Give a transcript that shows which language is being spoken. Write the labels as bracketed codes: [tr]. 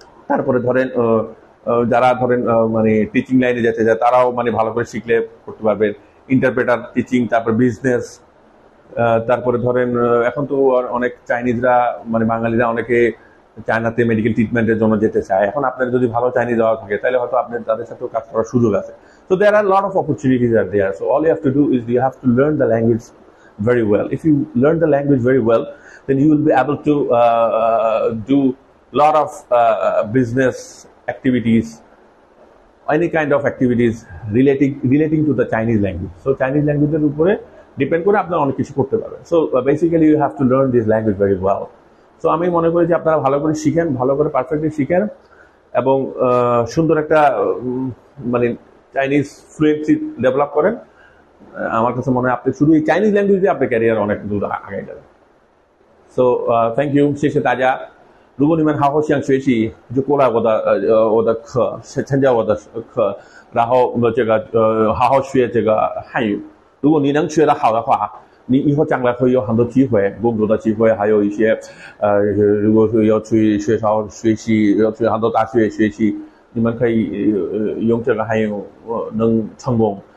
[bn] তারপরে ধরেন যারা ধরেন মানে টিচিং লাইনে যেতে যায়, তারাও মানে ভালো করে শিখলে করতে পারবেন, ইন্টারপ্রেটার, টিচিং, তারপর বিজনেস। তারপরে ধরেন এখন তো অনেক চাইনিজরা মানে বাঙালিরা অনেকে চায়নাতে মেডিকেল ট্রিটমেন্টের জন্য যেতে চায়, এখন আপনার যদি ভালো চাইনিজ দেওয়া থাকে তাহলে হয়তো আপনার তাদের সাথেও কাজ করার সুযোগ আছে। [en] So there are a lot of opportunities are there. So all you have to do is you have to learn the language very well. If you learn the language very well, then you will be able to do a lot of business activities, any kind of activities relating to the Chinese language. [bn] So Chinese language এর উপরে depend করে আপনারা অনেক কিছু করতে পারবেন। [en] So basically you have to learn this language very well. [bn] So আমি মনে করি যে আপনারা ভালো করে শিখেন, ভালো করে পারফেক্টলি শিখেন এবং সুন্দর একটা মানে চাইনিজ ফ্লুয়েন্সি ডেভেলপ করেন। আমার কাছে মনে হয় আপনি শুধু এই চাইনিজ ল্যাঙ্গুয়েজ দিয়ে আপনার ক্যারিয়ার অনেক দূর আগে যাবেন। [en] So thank you， [zh] 谢谢大家。如果你们好好想学习，就过来我的课，参加我的课，然后这个好好学这个汉语。如果你能学得好的话，你以后将来会有很多机会，工作的机会，还有一些如果是要去学校学习，要去很多大学学习，你们可以用这个汉语能成功。